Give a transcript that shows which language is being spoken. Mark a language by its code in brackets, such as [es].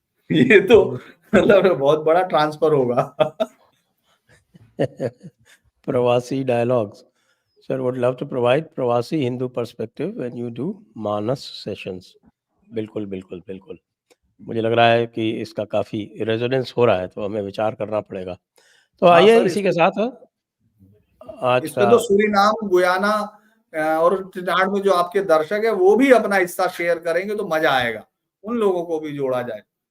[hi] ये तो मतलब बहुत बड़ा ट्रांसफर होगा। प्रवासी dialogues. [en] Sir, would love to provide pravasi Hindu perspective when you do Manas sessions. [hi] बिल्कुल बिल्कुल बिल्कुल, मुझे लग रहा है कि इसका काफी रेजोनेंस हो रहा है, तो हमें विचार करना पड़ेगा। तो हाँ आइए सर, इसी के साथ आज इसमें का तो सूरीनाम, गुयाना और ट्रिनिडाड में जो आपके दर्शक है वो भी अपना हिस्सा शेयर करेंगे तो मजा आएगा, उन लोगों को भी जोड़ा जाए।